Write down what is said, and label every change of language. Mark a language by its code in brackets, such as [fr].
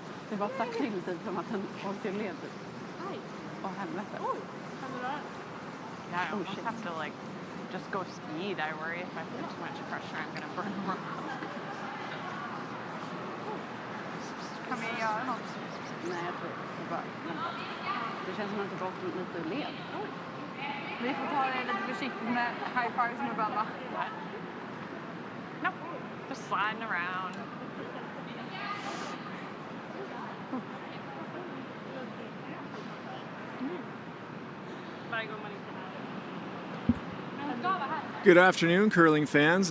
[sv] Det var sagt till typ som att den åkte led. Åh helvete. [en] Yeah, I almost have to like just go speed. I worry if I put too much pressure, I'm gonna burn more. [sv] Kan vi göra något? Nej, jag tror bara. Det känns som att det gått lite led. Vi får ta det lite försiktigt med [en] high fives [sv] med Bella. [en] Nope, just sliding around. Good afternoon, curling fans.